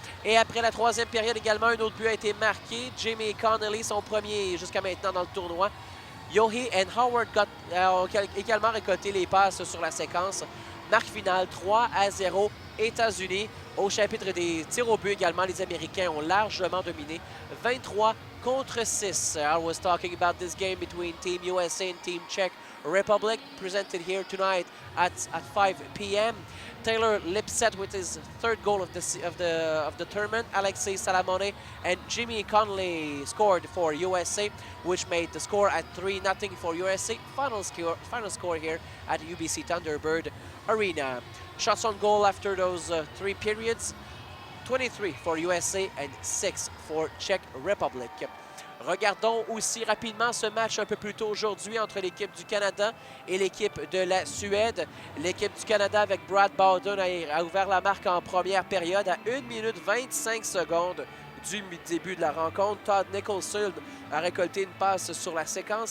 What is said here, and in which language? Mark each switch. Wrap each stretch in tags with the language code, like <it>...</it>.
<fr>Et après la troisième période également, un autre but a été marqué. Jamie Connolly, son premier jusqu'à maintenant dans le tournoi. Yohei et Howard ont également récolté les passes sur la séquence. Marque finale 3-0 États-Unis. Au chapitre des tirs au but également, les Américains ont largement dominé 23 contre 6.</fr> <en>I was talking about this game between Team USA and Team Czech Republic, presented here tonight at 5 p.m. Taylor Lipset with his third goal of the tournament. Alexei Salamone and Jimmy Connolly scored for USA, which made the score at 3-0 for USA. Final score here at UBC Thunderbird Arena. Shots on goal after those 3 periods, 23 for USA and 6 for Czech Republic.</en> <fr>Regardons aussi rapidement ce match un peu plus tôt aujourd'hui entre l'équipe du Canada et l'équipe de la Suède. L'équipe du Canada avec Brad Bowden a ouvert la marque en première période à 1 minute 25 secondes du début de la rencontre. Todd Nicholson a récolté une passe sur la séquence.</fr>